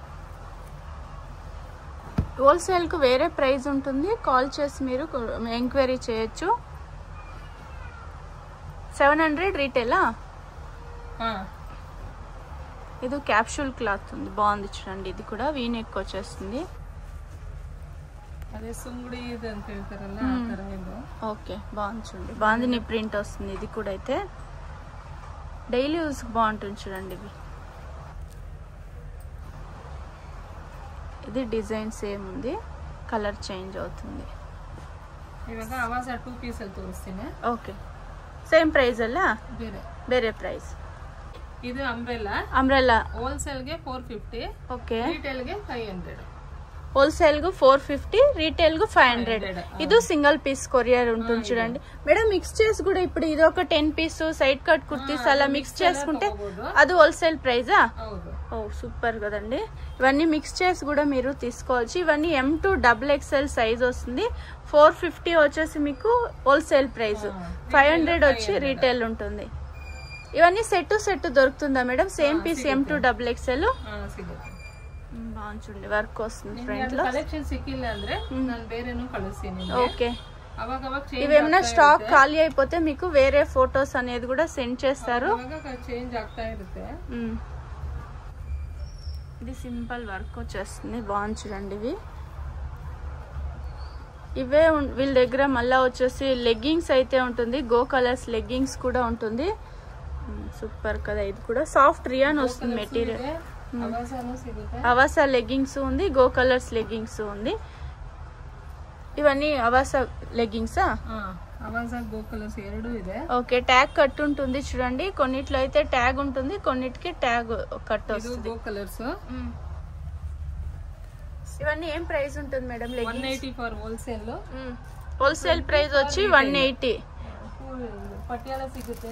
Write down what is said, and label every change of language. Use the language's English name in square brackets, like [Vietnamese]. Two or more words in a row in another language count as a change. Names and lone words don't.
[Telugu] హోల్సేల్ కు వేరే ప్రైస్ ఉంటుంది, కాల్ చేసి మీరు ఎంక్వైరీ చేయొచ్చు. 700 రీటైలా? ఇది [English] capsule cloth [Telugu] ఉంది, బాగుంది చూడండి. ఇది కూడా [English] V neck [Telugu] వచ్చేస్తుంది. అదే సుంగుడి ఇది [Kannada] ಅಂತ ಹೇಳ್ತಾರಲ್ಲ ಆ ತರ ಇದು. [Telugu] ఓకే, బాగుంది చూడండి, బాగుంది ప్రింట్ వస్తుంది. ఇది కూడా అయితే [English] daily use [Telugu] బాగుంటుంది చూడండి. ఇది [English] design same [Telugu] ఉంది, [English] colour change [Telugu] అవుతుంది. [Kannada] ఇವಾಗ అవాస 2 పీస్ ಅಲ್ಲಿ ತೋರಿಸ್ತೀನಿ. [English] okay, same price [Kannada] ಅಲ್ಲ? ಬೇರೆ ಪ್ರೈಸ್. ಇದು ಅಂಬ್ರೆಲ್ಲಾ. ಹೋಲ್ಸೇಲ್ ಗೆ 450. ಓಕೆ, ರಿಟೇಲ್ ಗೆ 500. [Telugu] హోల్సేల్ కు 450, రీటైల్ కు 500. ఇది [English] single piece courier [Telugu] ఉంటుంది చూడండి మేడం. మిక్స్ చేసి కూడా ఇప్పుడు ఇది ఒక 10 [English] piece side cut kurtis [Telugu] అలా మిక్స్ చేసుకుంటే అది హోల్సేల్ ప్రైజా? ఓ సూపర్ కదండి. ఇవన్నీ మిక్స్ చేసి కూడా మీరు తీసుకోవచ్చు. ఇవన్నీ M2 [English] XXL size [Telugu] వస్తుంది. 450 వచ్చేసి మీకు [English] wholesale price, [Telugu] 500 వచ్చి రీటైల్ ఉంటుంది. ఇవన్నీ సెట్ దొరుకుతుందా మేడం? [English] same piece M2 XXL [Telugu] బాగుంది చూడండి, వర్క్ వస్తుంది ఫ్రంట్ లో. [Kannada] కలెక్షన్ సిక్కిಲ್ಲ ಅಂದ್ರೆ ನಾನು ಬೇರೆನೂ ಕಳಿಸ್ತೀನಿ. [Telugu] ఓకే, ఇవేమైనా స్టాక్ ఖాళీ అయిపోతే మీకు వేరే ఫోటోస్ అనేది కూడా సెండ్ చేస్తారు. [Kannada] చేంజ్ ಆಗ್ತಾ ಇರುತ್ತೆ. [Telugu] ఇది [English] simple work [Telugu] వచ్చేస్తుంది, బాగుంది చూడండి. ఇవే వీళ్ళ దగ్గర మళ్ళా వచ్చేసి లెగ్గింగ్స్ అయితే ఉంటుంది, గో కలర్స్ లెగ్గింగ్స్ కూడా ఉంటుంది. సూపర్ కదా, ఇది కూడా [English] soft rayon [Telugu] వస్తుంది మెటీరియల్. అవాసా లెగ్గింగ్స్ ఉంది, గో కలర్స్ లెగ్గింగ్స్ ఉంది. ఇవన్నీ అవాసా లెగ్గింగ్సా? [Kannada] గో కలర్స్ ಎರಡು ಇದೆ. [Telugu] ఓకే, [English] tag cut [Telugu] ఉంటుంది చూడండి. కొన్నిట్లో అయితే ట్యాగ్ ఉంటుంది, కొన్నిటికి [English] tag cut [Telugu] వస్తుంది. గో కలర్స్. ఇవన్నీ ఏం ప్రైస్ ఉంటుంది మేడం? [English] 180 for wholesale. wholesale price [Telugu] వచ్చి 180. [Kannada] పటియాలా సిಗುತ್ತೆ.